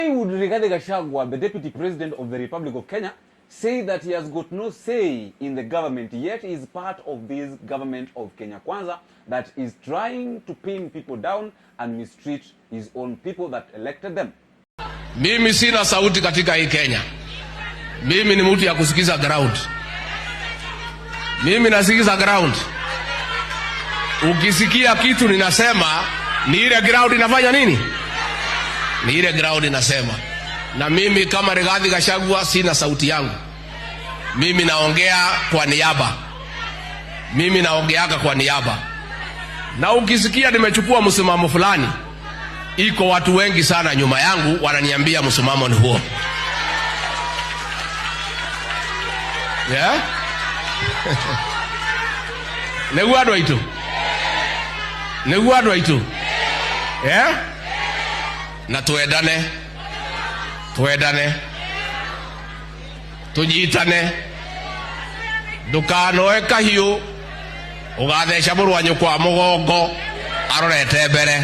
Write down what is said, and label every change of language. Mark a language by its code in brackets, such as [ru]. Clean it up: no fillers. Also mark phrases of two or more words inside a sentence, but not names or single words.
[en] Why would Rigathi Gachagua, the Deputy President of the Republic of Kenya, say that he has got no say in the government, yet is part of this government of Kenya Kwanza that is trying to pin people down and mistreat his own people that elected them? [sw] Mimi sina sauti katika hii Kenya. Mimi ni mtu ya kusikiza ground. Mimi nasikiza ground. Ukisikia kitu ninasema, ni ile ground inafanya nini? Ni ile ground inasema. Na mimi kama Rigathi Gachagua sina sauti yangu. Mimi naongea kwa niaba. Mimi naongeaga kwa niaba. Na ukisikia nimechukua msimamo fulani, iko watu wengi sana nyuma yangu wananiambia msimamo ni huo. Yeah? [ki] Neguado itu. Neguado itu. [sw] Yeah? Na tuendane. Tuendane. Tunyitane. [ki] Ndukanoe kahiu ugatheca mũrwanyu kwa mũgongo arorete mbere.